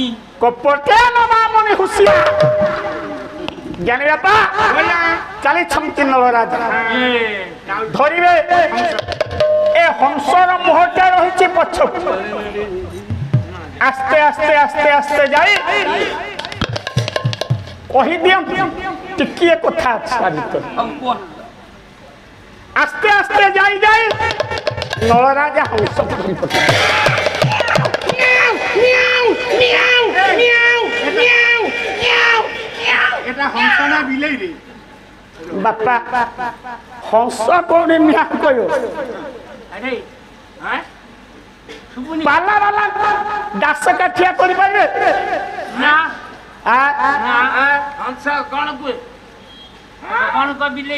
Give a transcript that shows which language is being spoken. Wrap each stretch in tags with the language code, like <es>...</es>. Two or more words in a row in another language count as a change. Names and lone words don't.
<or>କପଟେ ନବାମଣି ହୁସିଆ ଜ୍ଞାନୀ ବାପା ଚାଲିଛନ୍ତି ନଳ ରାଜା ଧରିବେ ଏ ହଂସର ମୁହଁଟା ରହିଛି ପଛକୁ ଆସ୍ତେ ଆସ୍ତେ ଆସ୍ତେ ଆସ୍ତେ ଯାଇ କହିଦିଅନ୍ତୁ ଟିକିଏ କଥା ଅଛି ଭିତରେ ଆସ୍ତେ ଆସ୍ତେ ଯାଇ ଯାଇ ନଳରାଜା ହଂସ ଧରି</or> <bn>এটা হংস না বিলেই রে</bn> <or>ବାପା ହଂସ କୋଉଠି ନିଆଁ କହିବ ପାଲା ବାଲା ଦାସ କାଠିଆ କରିପାରିବେ ହଂସ କଣ କୁହେ କଣ କ ବିଲେଇ</or>